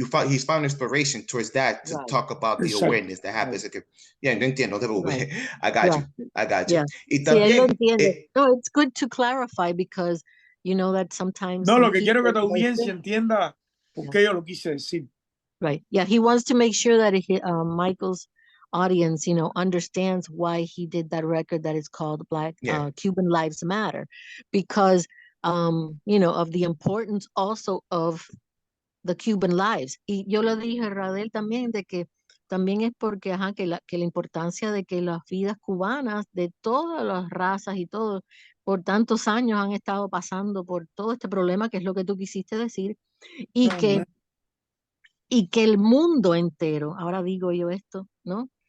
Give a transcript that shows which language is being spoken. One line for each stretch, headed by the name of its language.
English: He's found inspiration towards that to talk about the awareness that happens. Yeah,
Spanish: yo entiendo.
English: I got you.
Spanish: Y también,
English: no, it's good to clarify because that sometimes.
Spanish: No, lo que quiero que tu audiencia entienda por qué yo lo quise decir.
English: Right. Yeah, he wants to make sure that Michael's audience, understands why he did that record that is called Cuban Lives Matter, because, of the importance also of the Cuban lives.
Spanish: Y yo lo dije, Raudel, también, de que también es porque, que la importancia de que las vidas cubanas de todas las razas y todo, por tantos años han estado pasando por todo este problema, que es lo que tú quisiste decir, y que el mundo entero, ahora digo yo esto, ¿no?